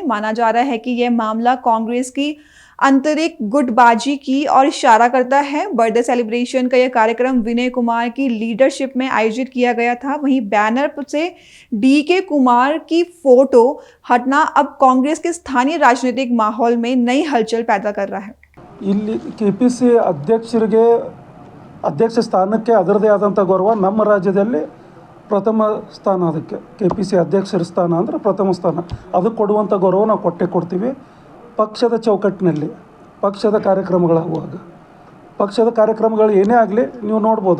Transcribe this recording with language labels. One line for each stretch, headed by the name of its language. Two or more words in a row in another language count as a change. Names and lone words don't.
Hindi: माना जा रहा है कि यह मामला कांग्रेस की आंतरिक गुटबाजी की ओर इशारा करता है।
English: birthday celebration
Hindi: का यह कार्यक्रम विनय कुमार की लीडरशिप में आयोजित किया गया था। वहीं बैनर से डीके कुमार की फोटो हटना अब कांग्रेस के स्थानीय राजनीतिक माहौल में नई हलचल पैदा कर रहा है।
Kannada: ಇಲ್ಲಿ KPC ಅಧ್ಯಕ್ಷರಿಗೆ ಅಧ್ಯಕ್ಷ ಸ್ಥಾನಕ್ಕೆ ಅದರದೇ ಆದಂಥ ಗೌರವ ನಮ್ಮ ರಾಜ್ಯದಲ್ಲಿ ಪ್ರಥಮ ಸ್ಥಾನ. ಅದಕ್ಕೆ KPC ಅಧ್ಯಕ್ಷರ ಸ್ಥಾನ ಅಂದರೆ ಪ್ರಥಮ ಸ್ಥಾನ. ಅದಕ್ಕೆ ಕೊಡುವಂಥ ಗೌರವ ನಾವು ಕೊಡ್ತೀವಿ. ಪಕ್ಷದ ಚೌಕಟ್ಟಿನಲ್ಲಿ ಪಕ್ಷದ ಕಾರ್ಯಕ್ರಮಗಳಾಗುವಾಗ, ಪಕ್ಷದ ಕಾರ್ಯಕ್ರಮಗಳು ಏನೇ ಆಗಲಿ ನೀವು ನೋಡ್ಬೋದು.